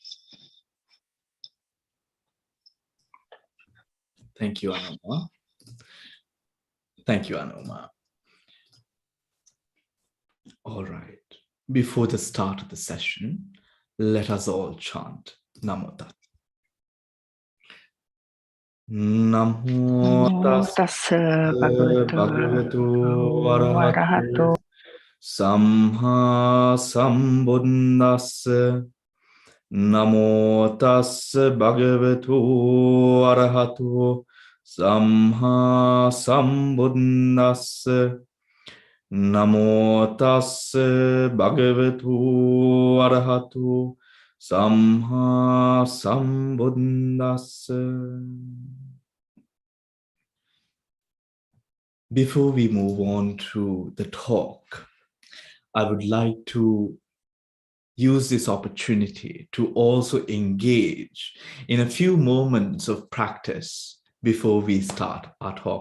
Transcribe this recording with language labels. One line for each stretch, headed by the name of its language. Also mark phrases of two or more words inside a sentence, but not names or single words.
English: Thank you, Anuma. Thank you, Anuma. All right. Before the start of the session, let us all chant
Pali: Namo Tassa. Namo Tassa Bhagavato Arahato Samma Sambuddhassa. Namo Tassa Bhagavato Arahato Samma Sambuddhassa. Namo Tassa Bhagavato Arahato Samma Sambuddhassa.
English: Before we move on to the talk, I would like to use this opportunity to also engage in a few moments of practice before we start our talk.